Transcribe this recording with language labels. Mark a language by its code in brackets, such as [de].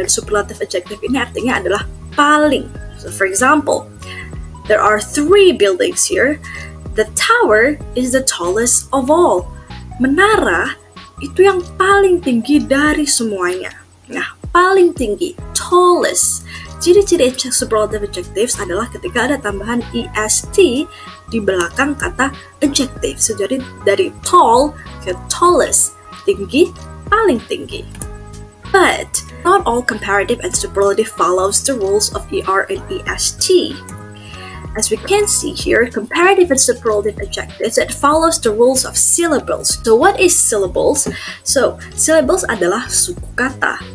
[id] Dan superlative adjective ini artinya adalah paling. [en] So for example, there are three buildings here. The tower is the tallest of all. [id] Menara itu yang paling tinggi dari semuanya. Nah, paling tinggi, tallest. Ciri-ciri superlative adjectives adalah ketika ada tambahan est di belakang kata adjective. So jadi dari tall ke tallest, tinggi, paling tinggi. [en] But not all comparative and superlative follows the rules of er and est. As we can see here, comparative and superlative adjectives, it follows the rules of syllables. So what is syllables? [id] So syllables adalah suku kata.